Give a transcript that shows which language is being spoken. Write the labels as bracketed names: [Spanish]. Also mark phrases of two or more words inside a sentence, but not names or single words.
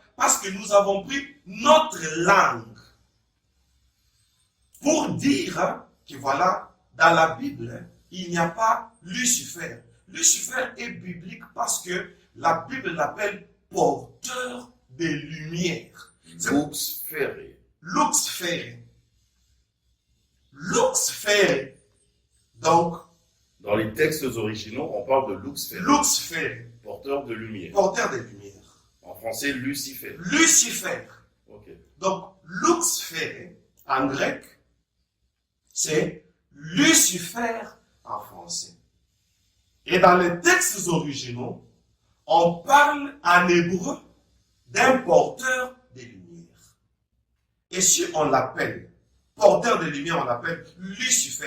[French] Parce que nous avons pris notre langue pour dire que voilà, dans la Bible, il n'y a pas Lucifer. Lucifer est biblique parce que la Bible l'appelle porteur de lumière. [Latin] Lux ferre. Lux ferre. Lux ferre. [French] Donc, Dans les textes originaux, on parle de [Latin] Lux ferre. Lux ferre, [French] Porteur de lumière. porteur de lumière. En français, Lucifer. Lucifer. Ok. Donc, [Latin] lux ferre, [French] en grec, c'est Lucifer en français. Et dans les textes originaux, on parle en hébreu d'un porteur de lumière. Et si on l'appelle porteur de lumière, on l'appelle Lucifer.